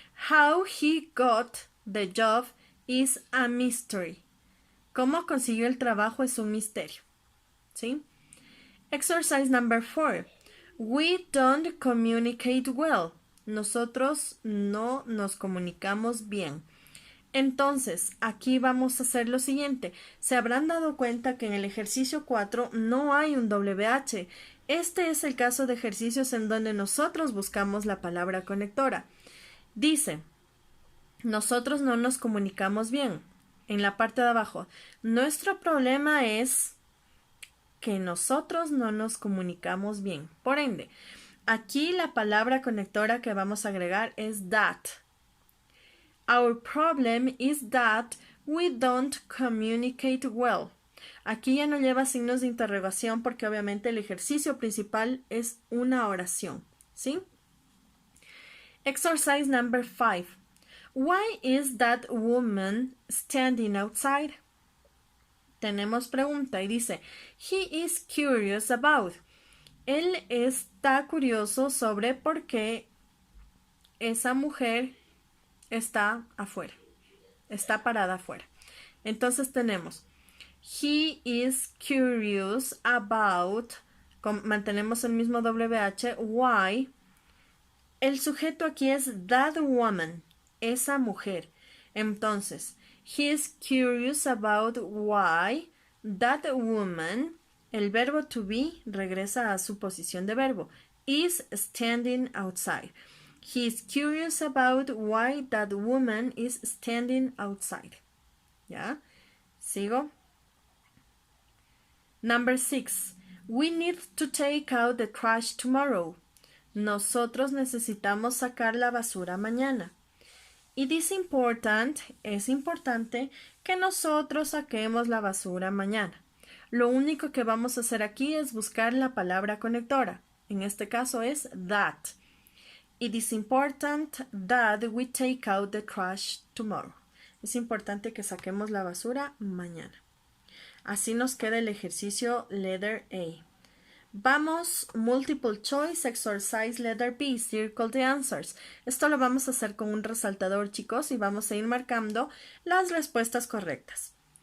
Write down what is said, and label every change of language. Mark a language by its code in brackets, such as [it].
[en] How he got the job is a mystery. [es] ¿Cómo consiguió el trabajo es un misterio? [en] ¿Sí? Exercise number 4. We don't communicate well. [es] Nosotros no nos comunicamos bien. Entonces, aquí vamos a hacer lo siguiente. Se habrán dado cuenta que en el ejercicio 4 no hay un WH. Este es el caso de ejercicios en donde nosotros buscamos la palabra conectora. Dice, nosotros no nos comunicamos bien. En la parte de abajo, nuestro problema es que nosotros no nos comunicamos bien. Por ende, aquí la palabra conectora que vamos a agregar es that. [en] Our problem is that we don't communicate well. [es] Aquí ya no lleva signos de interrogación porque obviamente el ejercicio principal es una oración, ¿sí? [en] Exercise number 5. Why is that woman standing outside? [es] Tenemos pregunta y dice, [en] he is curious about. [es] Él está curioso sobre por qué esa mujer está afuera, está parada afuera. Entonces tenemos, [en] he is curious about, [es] mantenemos el mismo WH, why. El sujeto aquí es that woman, esa mujer. [en] Entonces, he is curious about why that woman, [es] el verbo to be regresa a su posición de verbo, [en] is standing outside. He is curious about why that woman is standing outside. [es] ¿Ya? ¿Sigo? [en] Number 6. We need to take out the trash tomorrow. [es] Nosotros necesitamos sacar la basura mañana. [en] It is important, [es] es importante que nosotros saquemos la basura mañana. Lo único que vamos a hacer aquí es buscar la palabra conectora. En este caso es that. [en] It is important that we take out the trash tomorrow. [es] Es importante que saquemos la basura mañana. Así nos queda el ejercicio letter A. Vamos, [en] multiple choice, exercise letter B, circle the answers. [es] Esto lo vamos a hacer con un resaltador, chicos, y vamos a ir marcando las respuestas correctas.